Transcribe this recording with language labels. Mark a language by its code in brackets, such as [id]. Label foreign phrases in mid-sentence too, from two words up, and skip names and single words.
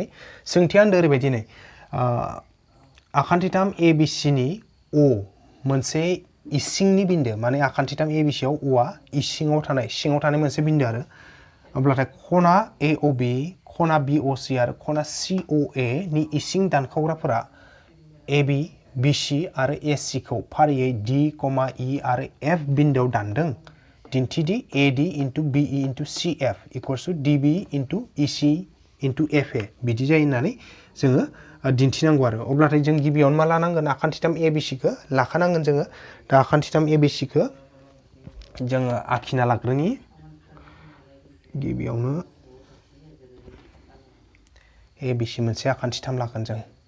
[brx] सोंथिया होनदों ओरैबायदि नै आखान्थिथाम ABC नि O मोनसे इसिंनि बिन्दो, माने आखान्थिथाम ABC आव O'आ सिङाव थानाय मोनसे बिन्दो आरो अब्लाथाय खना AOB, खना BOC आरो खना COA नि इसिं दानखावग्राफोरा AB, BC आरो AC खौ फारियै D, E आरो F बिन्दोआव दानदों। दिन्थिदि [en] AD into BE into CF equals to DB into EC into FA [brx] बिदि जायो होननानै जोङो दिन्थिनांगौ आरो अब्लाथाय जों गिबियावनो मा लानांगोन, आखान्थिथाम ABC खौ लाखानांगोन जोङो। दा आखान्थिथाम ABC खौ जोङो आखिना लाग्रोनि। गिबियावनो ABC मोनसे आखान्थिथाम लागोन जों।